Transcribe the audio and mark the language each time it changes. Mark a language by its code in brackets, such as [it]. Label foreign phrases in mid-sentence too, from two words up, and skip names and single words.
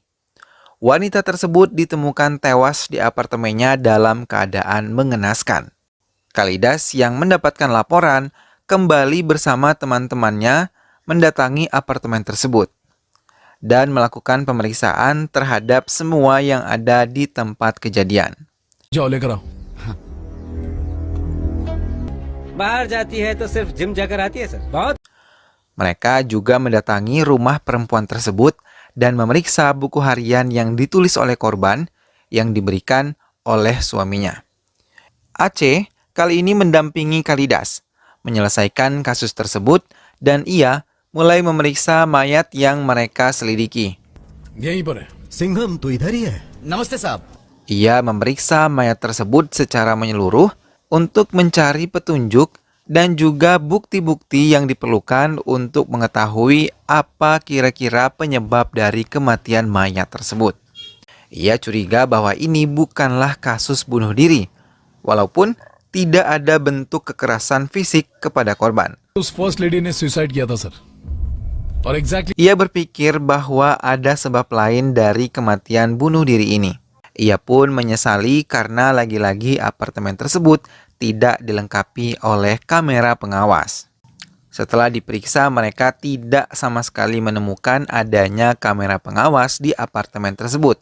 [id] Wanita tersebut ditemukan tewas di apartemennya dalam keadaan mengenaskan. Kalidas yang mendapatkan laporan kembali bersama teman-temannya mendatangi apartemen tersebut dan melakukan pemeriksaan terhadap semua yang ada di tempat kejadian. [hi] जाओ लेकर आओ। बाहर जाती है तो सिर्फ जिम जाकर आती है सर। बहुत [id] Mereka juga mendatangi rumah perempuan tersebut dan memeriksa buku harian yang ditulis oleh korban yang diberikan oleh suaminya. Aceh kali ini mendampingi Kalidas menyelesaikan kasus tersebut dan ia mulai memeriksa mayat yang mereka selidiki. [hi] यहीं पर है। सिंघम तू इधर ही है। नमस्ते साहब। [id] Ia memeriksa mayat tersebut secara menyeluruh untuk mencari petunjuk dan juga bukti-bukti yang diperlukan untuk mengetahui apa kira-kira penyebab dari kematian mayat tersebut. Ia curiga bahwa ini bukanlah kasus bunuh diri, walaupun tidak ada bentuk kekerasan fisik kepada korban. [hi] उस [en] first lady [hi] ने सुसाइड किया था सर, और एग्जैक्टली [id] Ia berpikir bahwa ada sebab lain dari kematian bunuh diri ini. Ia pun menyesali karena lagi-lagi apartemen tersebut tidak dilengkapi oleh kamera pengawas. Setelah diperiksa, mereka tidak sama sekali menemukan adanya kamera pengawas di apartemen tersebut.